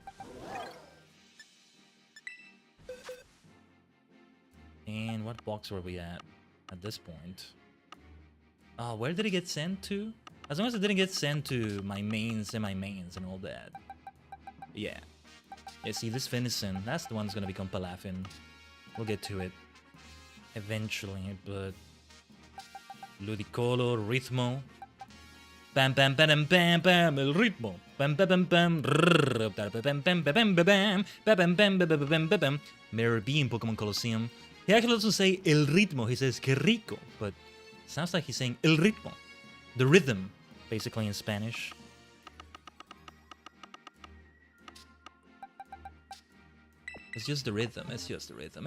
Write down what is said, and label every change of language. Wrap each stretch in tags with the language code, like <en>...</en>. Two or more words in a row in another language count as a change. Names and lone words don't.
<en>And what box were we at this point? Oh, where did it get sent to? As long as it didn't get sent to my mains and all that. Yeah. Yeah, see, this Finison, that's the one that's gonna become Palafin. We'll get to it eventually, but... Ludicolo, Ritmo. Bam bam bam bam bam,</en> <es>el ritmo. Bam bam bam bam. Bam bam bam bam bam. Bam bam bam bam bam.</es> <en>Mirror B in Pokemon Colosseum. He actually doesn't say</en> <es>el ritmo,</es> <en>he says</en> <es>que rico,</es> <en>but it sounds like he's saying</en> <es>el ritmo.</es> <en>The rhythm, basically in Spanish. It's just the rhythm, it's just the rhythm.</en>